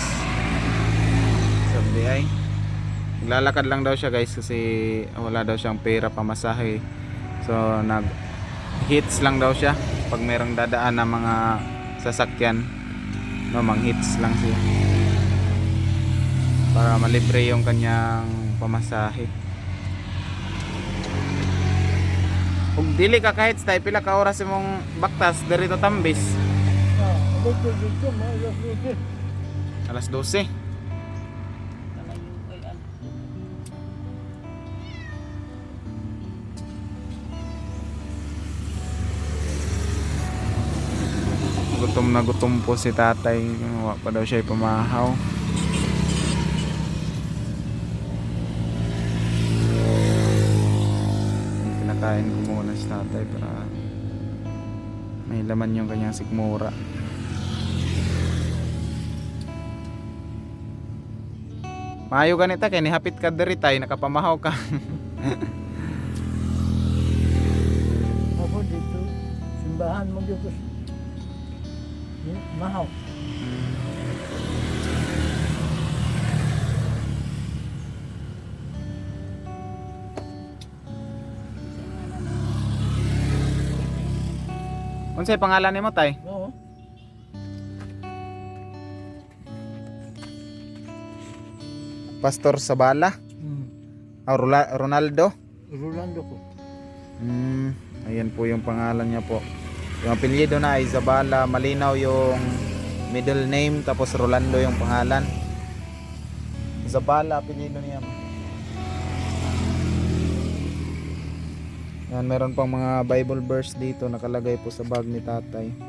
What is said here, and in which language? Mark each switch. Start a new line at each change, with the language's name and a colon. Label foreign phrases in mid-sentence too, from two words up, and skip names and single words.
Filipino: Sabi ay naglalakad lang daw siya guys kasi wala daw siyang pera pamasahe. So nag hits lang daw siya pag merong dadaan na mga sasakyan. No, mang hits lang siya para malibre yung kanyang pamasahe.
Cebuano: Ug dili ka kahit tay pila ka oras imong baktas diri to Tambis? Alas 12.
Filipino: Gutom na gutom po si tatay. Wala pa daw siya pamahaw. Pinakain ko muna si tatay para may laman yung kanyang sikmura.
Cebuano: Maayo ganita kay nihapit ka diri tay nakapamahaw ka.
Filipino: Ako dito. Simbahan mo dito. Mahaw.
Cebuano: Unsay pangalan nimo tay? Oo. Pastor Sabala? Ronaldo? Rolando ko.
Filipino: Ayan po yung pangalan niya po. Yung apelyido na ay Zabala, malinaw yung middle name, tapos Rolando yung pangalan. Zabala apelyido niya. Yan, meron pang mga Bible verse dito nakalagay po sa bag ni tatay.